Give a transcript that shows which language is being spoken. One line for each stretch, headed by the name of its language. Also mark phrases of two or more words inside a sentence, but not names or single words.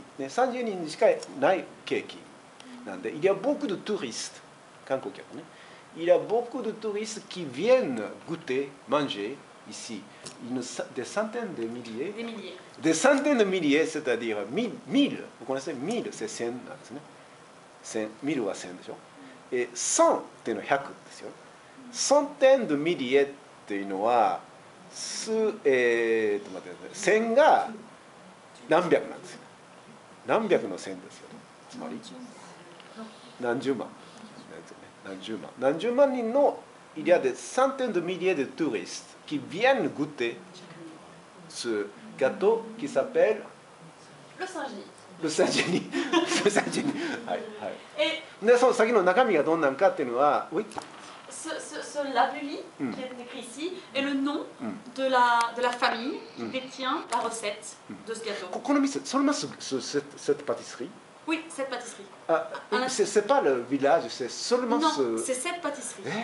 French: Saint-Genis, il n'y a pas de il y a beaucoup de touristes. Il y a beaucoup de touristes qui viennent goûter, manger ici. Des centaines de milliers. Des milliers. Des centaines de milliers, c'est-à-dire 1000. Vous connaissez 1000, c'est 100
Japanese: ですね。1000は1000でしょ。100っていうのは100ですよ。
French: centaines de milliers
Japanese: っていうのは1000が何百なんですよ。何百の1000ですよ。つまり何十万。何十万人の
French: il y a des centaines de milliers de touristes qui viennent goûter ce gâteau qui s'appelle le Saint-Genis. Le Saint-Genis. Le Saint-Genis. Et de
Japanese: その先の中身がどんなんかっていうのは、
French: oui. Ce labuli qui est écrit ici est le nom de la famille qui détient la recette de ce gâteau.
Japanese: この店、
French: seulement cette pâtisserie. Oui, cette pâtisserie. C'est pas le village, c'est seulement non, c'est cette pâtisserie.